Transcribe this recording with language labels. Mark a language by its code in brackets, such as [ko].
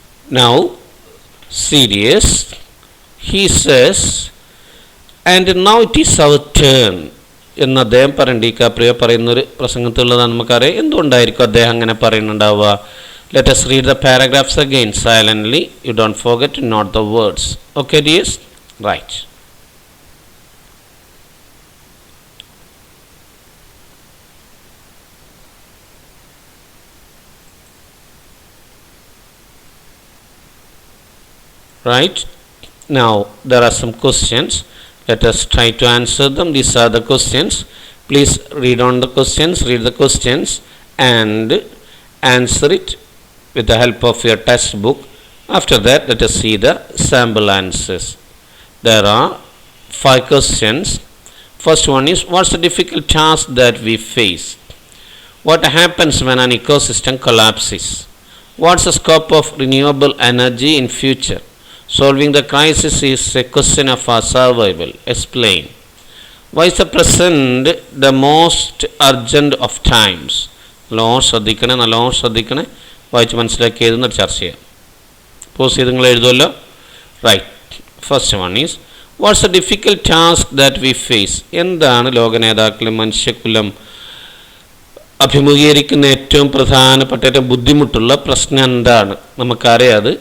[en] Now, serious, he says, and now it is our turn [ml] എന്ന് അദ്ദേഹം പറയണ്ട. ഈ കാപ്രിയ പറയുന്നൊരു പ്രസംഗത്തിലുള്ളതാണ്, നമുക്കറിയാം. എന്തുകൊണ്ടായിരിക്കും അദ്ദേഹം അങ്ങനെ പറയുന്നുണ്ടാവുക? [en] Let us read the paragraphs again silently. You don't forget to note the words. Okay, dears? Right. Right. Now there are some questions. Let us try to answer them. These are the questions. Please read on the questions, read the questions and answer it with the help of your textbook. After that, let us see the sample answers. There are 5 questions. First one is, what's the difficult task that we face? What happens when an ecosystem collapses? What's the scope of renewable energy in future? Solving the crisis is a question of our survival. Explain. Why is the present the most urgent of times? [ml] നല്ലോണം ശ്രദ്ധിക്കണേ. വായിച്ച് മനസ്സിലാക്കി എഴുതുന്ന ചർച്ച ചെയ്യാം. Pose ചെയ്ത് നിങ്ങൾ എഴുതുമല്ലോ. Right. [en] First one is, what's a difficult task that we face? [ml] എന്താണ് ലോക നേതാക്കളും മനുഷ്യകുലം അഭിമുഖീകരിക്കുന്ന ഏറ്റവും പ്രധാനപ്പെട്ട, ഏറ്റവും ബുദ്ധിമുട്ടുള്ള പ്രശ്നം എന്താണ്? നമുക്കറിയാത്.